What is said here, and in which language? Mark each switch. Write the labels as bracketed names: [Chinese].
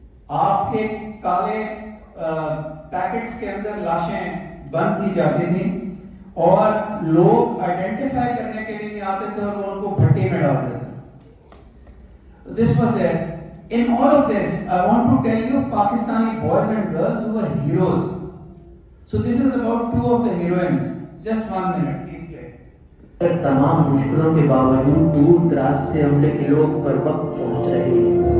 [Urdu] آپ کے کالے پیکٹس کے اندر لاشیں بند کی جاتی تھیں اور لوگ آئیڈینٹیفائی کرنے کے لیے نہیں آتے تھے اور وہ ان کو بھٹی میں ڈال دیتے تھے. [English] This was there. In all of this, I want to tell you Pakistani boys and girls who were heroes. So this is about 2 of the heroines. Just 1 minute. [Urdu] تمام مشکلوں کے باوجود دور دراز سے حملے کے لوگ پر وقت پہنچ رہے ہیں.